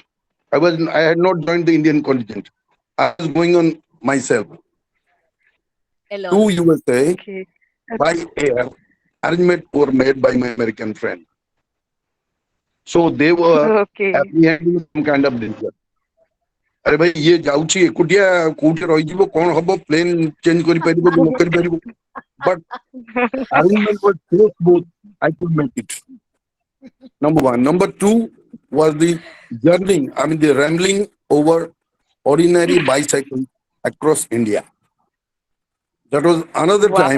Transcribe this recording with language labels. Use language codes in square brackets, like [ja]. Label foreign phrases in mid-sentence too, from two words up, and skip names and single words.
[en] I had not joined the Indian contingent. I was going on myself to Alone. USA Okay. by air. Arrangement were made by my American friend. So they were Okay. apprehending some kind of danger. [or] ଅରେ ଭାଇ ଏ ଯାଉଛି ଏକୁଟିଆ କୋଉଠି ରହି ଯିବ କଣ ହେବ [en] plane change [or] କରି ପାରିବ କି ନା କରି ପାରିବ बट [en] arrangement was so smooth I could make it. Number one. Number two was the journeying. I mean the rambling over ordinary bicycles across India. That was another time